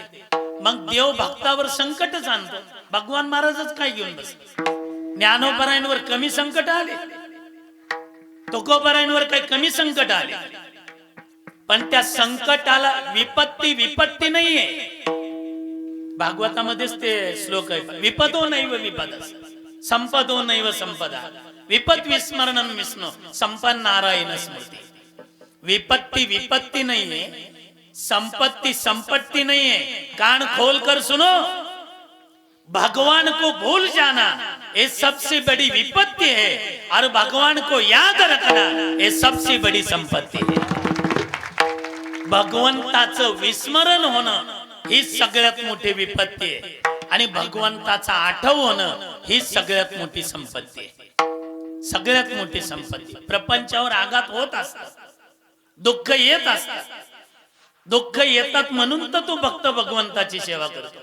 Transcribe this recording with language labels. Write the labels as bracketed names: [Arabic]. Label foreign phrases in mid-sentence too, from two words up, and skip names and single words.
[Marathi] मग देव भक्तावर संकटच आणतो. भगवान महाराजच काय घेऊन बसले? ज्ञानोबरायांवर कमी संकट आले, तुकोबरायांवर काही कमी संकट आले, पण त्या संकटाला विपत्ती नाहीये. भागवतामध्येच ते श्लोक आहे, [Sanskrit] विपदो नैव विपद संपदो नैव संपदा, विपद विस्मरणम विष्णू संपन्न नारायण स्मृती. [Marathi] विपत्ती नाहीये, संपत्ति नाहीये. [Hindi] कान खोल कर सुनो, भगवान को भूल जाना ये सबसे बड़ी विपत्ति है, और भगवान को याद रखना ये सबसे बड़ी संपत्ति है. [Marathi] भगवंताचं विस्मरण होणं ही सगळ्यात मोठी विपत्ती आहे, आणि भगवंताचा आठव होणं ही सगळ्यात मोठी संपत्ती आहे. सगळ्यात मोठी संपत्ती. प्रपंचावर आघात होत असतात, दुःख येत असतात, दुःख येतात म्हणून तर तो भक्त भगवंताची सेवा करतो.